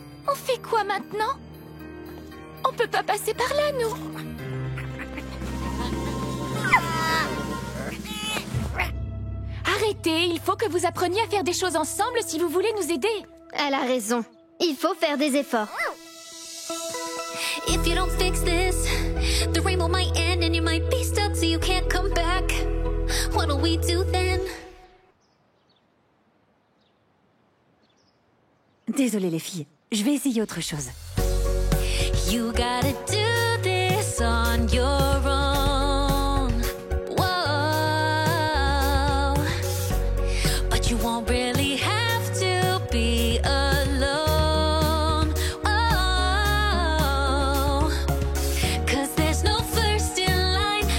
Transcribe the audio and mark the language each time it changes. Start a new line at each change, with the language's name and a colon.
French: On fait quoi maintenant? On peut pas passer par là, nous. Arrêtez, il faut que vous appreniez à faire des choses ensemble si vous voulez nous aider. Elle a raison. Il faut faire des efforts.
English: If you don't fix this, the rainbow might end and you might be stuck so you can't come back. What'll we do then?
French: Désolée les filles, je vais essayer autre chose.
English: You gotta do this on your own. Whoa. But you won't really have to be alone. Oh. 'Cause there's no first in line.